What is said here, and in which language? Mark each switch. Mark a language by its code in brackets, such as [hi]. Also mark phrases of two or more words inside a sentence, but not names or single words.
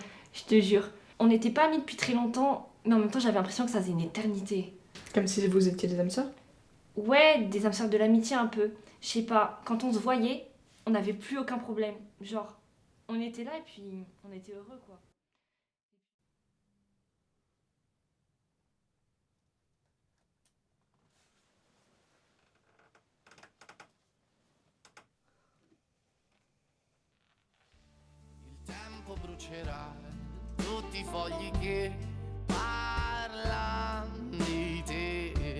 [fr] Je te jure. On n'était pas amis depuis très longtemps, mais en même temps, j'avais l'impression que ça faisait une éternité. Comme si vous étiez des âmes sœurs? Ouais, des âmes sœurs de l'amitié un peu. Je sais pas, quand on se voyait, on n'avait plus aucun problème. Genre, on était là et puis on était heureux, quoi. [it] Il tempo brucerà tutti i fogli che parlano di te.